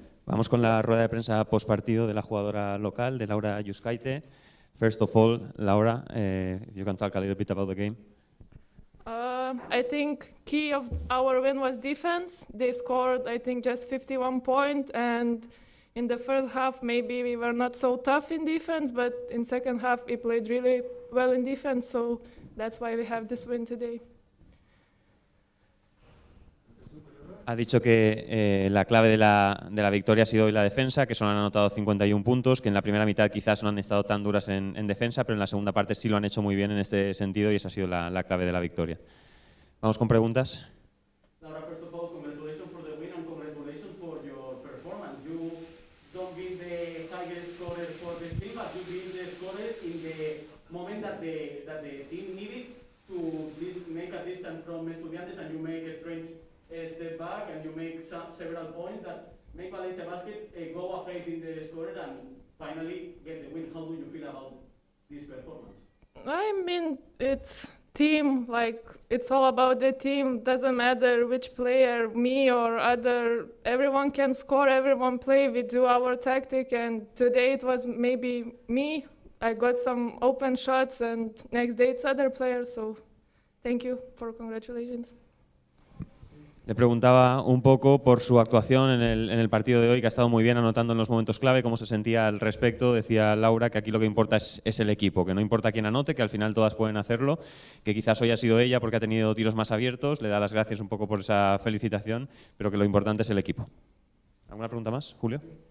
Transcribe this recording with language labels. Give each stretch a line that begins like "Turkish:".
Spanish: Vamos con la rueda de prensa post partido de la jugadora local, de Laura Yuskaite.
English: First of all, Laura, you can talk a little bit about the game. I think key of our win was defense. They scored, I think, just 51 points, and in the first half, maybe we were not so tough in defense, but in second half, we played really well in defense, so that's why we have this win today.
Spanish: Ha dicho que la clave de la victoria ha sido hoy la defensa, que solo han anotado 51 puntos, que en la primera mitad quizás no han estado tan duras en defensa, pero en la segunda parte sí lo han hecho muy bien en este sentido y esa ha sido la clave de la victoria. Vamos con preguntas.
English: Laura, first of all, congratulations for the win and congratulations for your performance. You don't be the highest scorer for the team, but you be the scorer in the moment that the team needed to make a distance from Estudiantes, and you make a strange step back and you make several points that make Valencia Basket go ahead in the scorer and finally get the win. How do you feel about this performance? I mean, it's team, like, it's all about the team. Doesn't matter which player, me or other, everyone can score, everyone play. We do our tactic, and today it was maybe me. I got some open shots, and next day it's other players, so thank you for congratulations.
Spanish: Le preguntaba un poco por su actuación en el partido de hoy, que ha estado muy bien anotando en los momentos clave, cómo se sentía al respecto. Decía Laura que aquí lo que importa es el equipo, que no importa quién anote, que al final todas pueden hacerlo, que quizás hoy ha sido ella porque ha tenido tiros más abiertos, le da las gracias un poco por esa felicitación, pero que lo importante es el equipo. ¿Alguna pregunta más, Julio?